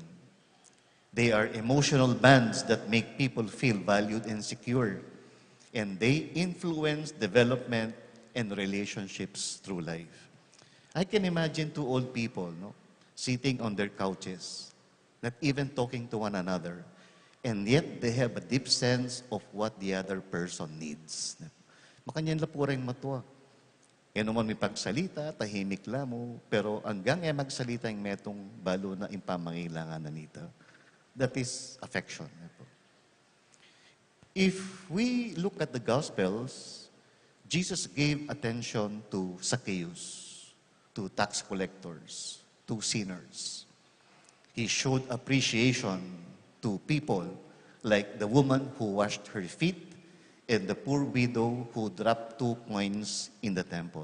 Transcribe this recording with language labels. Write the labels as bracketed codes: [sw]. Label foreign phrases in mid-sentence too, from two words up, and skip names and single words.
[en] They are emotional bands that make people feel valued and secure, and they influence development and relationships through life. I can imagine 2 old people, no, sitting on their couches, not even talking to one another, and yet they have a deep sense of what the other person needs. [pam] Makanyan lapurang matwa. E naman may pagsalita, tahimik lamo, pero hanggang magsalita yung metong balo na impamangailangan na nito. [en] That is affection. If we look at the Gospels, Jesus gave attention to Zacchaeus, to tax collectors, to sinners. He showed appreciation to people like the woman who washed her feet and the poor widow who dropped 2 coins in the temple.